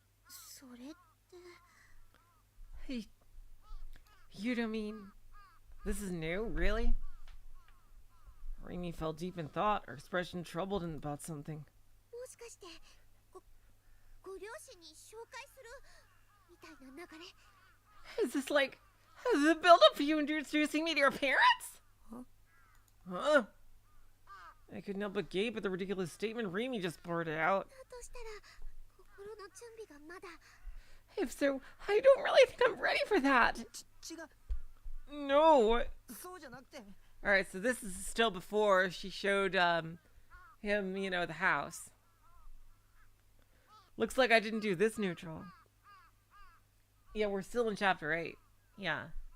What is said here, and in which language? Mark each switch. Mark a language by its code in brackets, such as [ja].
[ja] それって [en] You don't mean this is new, really? Remy fell deep in thought, her expression troubled about something. [ja] もしかしてご両親に紹介するみたいな流れ [en] Is this like the build-up for you introducing me to your parents? Huh? I couldn't help but gape at the ridiculous statement Remy just blurted out. [ja] だとしたら心の準備がまだ [en] If so, I don't really think I'm ready for that. [ja] 違う [en] No. [ja] そうじゃなくて [en] Alright, so this is still before she showed him, you know, the house. Looks like I didn't do this neutral. Yeah, we're still in chapter 8. Yeah.